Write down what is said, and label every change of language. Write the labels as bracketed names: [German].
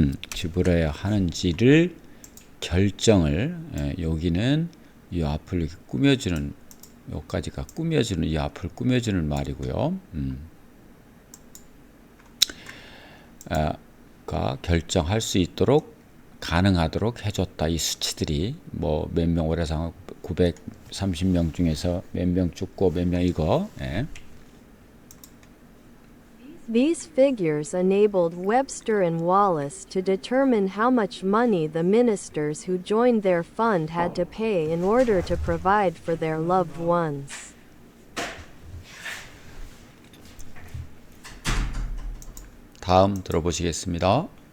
[Korean] 지불해야 하는지를 결정을 여기는 이 앞을 이렇게 꾸며주는 여기까지가 꾸며주는 이 앞을 꾸며주는 말이고요. 결정할 수 있도록 가능하도록 해줬다. 이 수치들이 뭐 몇 명 오래 산 930명 중에서 몇 명 죽고 몇 명 이거. [English] These figures enabled Webster and Wallace to determine how much money the ministers who joined their fund had to pay in order to provide for their loved ones. [Korean] 다음 들어보시겠습니다.